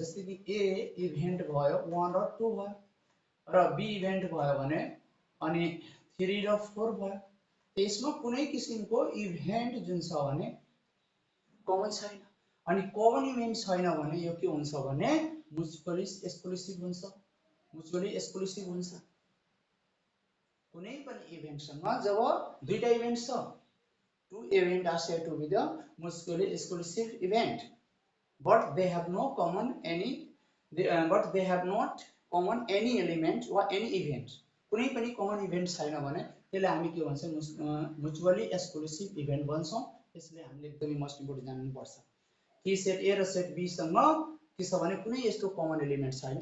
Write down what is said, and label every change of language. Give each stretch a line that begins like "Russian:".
Nepali: जस्तै कि ए इभेन्ट भयो 1 र 2 भयो र बी इभेन्ट भयो भने अनि 3 र 4 भयो। त्यसमा कुनै किसिमको इभेन्ट जुन छ भने कमन छैन, अनि कमन इभेन्ट छैन भने यो के हुन्छ भने म्युचुअली एक्सक्लुसिभ हुन्छ। म्युचुअली एक्सक्लुसिभ हुन्छ कुनै पनि इभेन्टसँग जब दुईटा इभेन्ट छ,
English: two events are said to be the mutually exclusive event, but they have no common any but they have not common any element or any event।
Nepali: कुनै पनि common event छैन भने त्यसलाई हामी के भन्छौँ म्युचुअली एक्सक्लुसिभ इभेन्ट भन्छौँ। त्यसले हामीले एकदमै मोस्ट इम्पोर्टेन्ट जान्नुपर्छ कि सेट ए र सेट बी सँग के छ भने कुनै यस्तो कमन एलिमेन्ट छैन।